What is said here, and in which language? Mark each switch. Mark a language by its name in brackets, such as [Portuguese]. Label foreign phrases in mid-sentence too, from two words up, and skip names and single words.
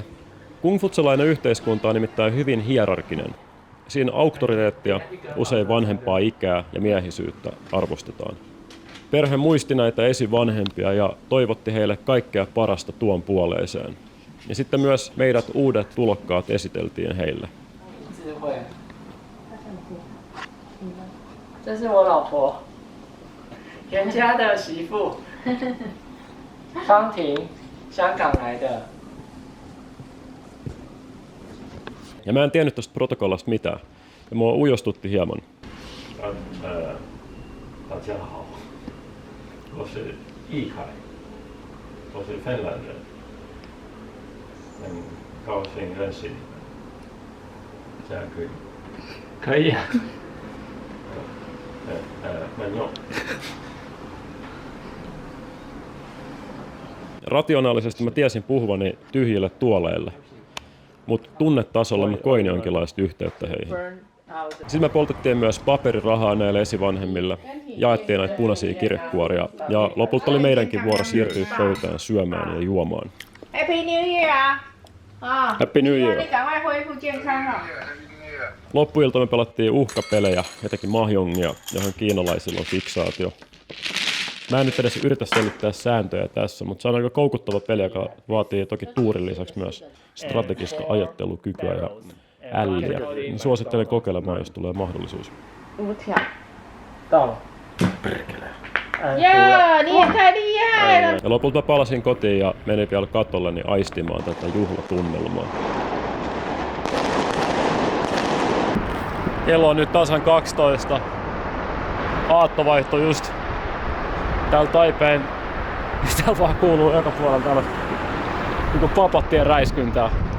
[Finnish] Kungfutselainen yhteiskunta on nimittäin hyvin hierarkinen. Siinä auktoriteettia, usein vanhempaa ikää ja miehisyyttä arvostetaan. Perhe muisti näitä esivanhempia ja toivotti heille kaikkea parasta tuon puoleiseen. Ja sitten myös meidät uudet tulokkaat esiteltiin heille. [Chinese] 这是我老婆，袁家的媳妇，方婷，香港来的。 [Finnish] Ja mä en tiennyt tästä protokollasta mitään. Ja mua ujostutti hieman. [Chinese] 大家好，我是易凯，我是芬兰人，很高兴认识你。这样可以？可以啊。 [Finnish] 慢用。Rationaalisesti mä tiesin puhuvani tyhjille tuoleille, mutta tunnetasolla mä koin jonkinlaista yhteyttä heihin. Sitten me poltettiin myös paperirahaa näille esivanhemmille, jaettiin näitä punaisia kirjekuoria ja lopulta oli meidänkin vuoro siirtyä pöytään syömään ja juomaan. [English] Happy New Year! Happy New Year! [Chinese] 你赶快恢复健康哈。 [Finnish] Loppuilta me pelattiin uhkapelejä, jotenkin mahjongia, johon kiinalaisilla on fiksaatio. Mä en nyt edes yritä selittää sääntöjä tässä, mutta se on aika koukuttava peli, joka vaatii toki tuurin lisäksi myös strategista ajattelukykyä ja älliä. Niin suosittelen kokeilemaan, jos tulee mahdollisuus. [Chinese] 到了。呀，你也太厉害了！ [Finnish] Ja lopulta mä palasin kotiin ja menin vielä katolleni aistimaan tätä juhlatunnelmaa. Kello on nyt tasan 12. Aattovaihto just täällä Taipeen. Täällä vaan kuuluu joka puolella tällaista niin papattien räiskyntää.